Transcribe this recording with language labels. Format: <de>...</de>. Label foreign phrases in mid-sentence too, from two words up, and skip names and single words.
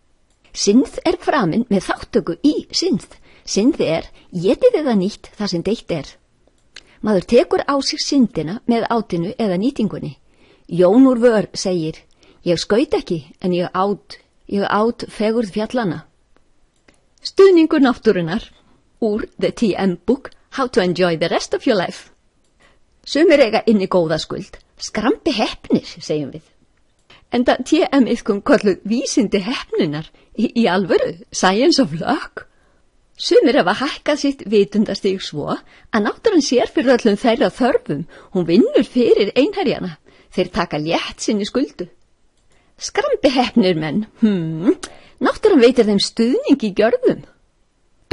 <is>Synd framin með þáttöku í synd. Synd étið eða nýtt það sem deytt Maður tekur á sig syndina með átinu eða nýtingunni. Jón úr Vör segir, ég skaut ekki en ég át fegurð fjallana. Stuðningur náttúrunnar. Úr The TM Book, How to Enjoy the Rest of Your Life. Sumir eiga inni góða skuld, skrambi heppnir, segjum við. Enda TM kolluð vísindi heppnunar í alvöru,</is> <en>science of luck.</en> <is>Sumir hafa hækkað sitt vitundastig svo að náttúran sér fyrir öllum þeirra þörfum, hún vinnur fyrir einherjana, þeir taka létt sinni skuldu. Skrambi heppnir menn, náttúran veitir þeim stuðning í gjörðum.</is>